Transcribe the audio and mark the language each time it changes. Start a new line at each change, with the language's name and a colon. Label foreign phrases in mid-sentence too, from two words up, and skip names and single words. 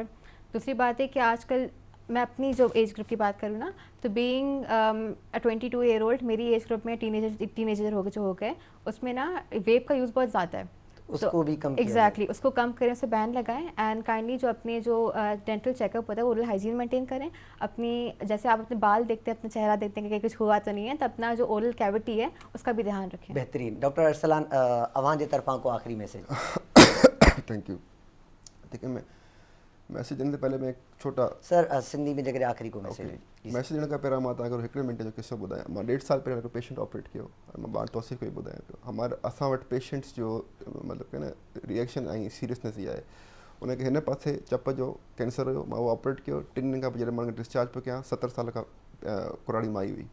Urdu: دوسری بات ہے کہ آج کل میں اپنی جو
English: age group
Urdu: کی بات کروں نا، تو
English: being 22 year old,
Urdu: میری
English: age group
Urdu: میں ٹین ایجر ہو گئے، اس میں نا ویپ کا یوز بہت زیادہ ہے. اس کو بھی کم ایگزیکٹلی اس کو کم کریں، اسے بین لگائیں.
English: and kindly
Urdu: جو اپنے جو
English: dental checkup
Urdu: ہوتا ہے,
English: oral hygiene maintain
Urdu: کریں. اپنی جیسے آپ اپنے بال دیکھتے ہیں، اپنا چہرہ دیکھتے ہیں کہ کچھ ہوا تو نہیں ہے، تو اپنا جو
English: oral cavity
Urdu: ہے اس کا بھی دھیان رکھیں.
Sindhi: बेहतरीन. डॉक्टर अरसलान अवां जे तरफां को आखिरी मैसेज.
English: thank you.
Urdu: دیکھیے، میں میسج
Sindhi: ॾियण खां
Urdu: پہلے میں ایک چھوٹا
Sindhi: सर सिंधी में जेकॾहिं आख़िरी को मैसेज मैसेज ॾियण खां पहिरियों मां तव्हांखे हिकिड़े मिंट जो किस्सो ॿुधायां। मां 1.5 साल पहिरियों हिकु पेशेंट ऑपरेट कयो ऐं मां ॿार तौसीफ़ खे ॿुधायां पियो। असां वटि पेशेंट्स जो मतिलबु की न रिएक्शन ऐं सीरियसनेस इहा आहे, उनखे हिन पासे चप जो कैंसर हुयो, मां उहो ऑपरेट कयो। 3 ॾींहंनि खां पोइ जॾहिं मां डिस्चार्ज पियो कयां, 70 साल खां कुराड़ी माई हुई।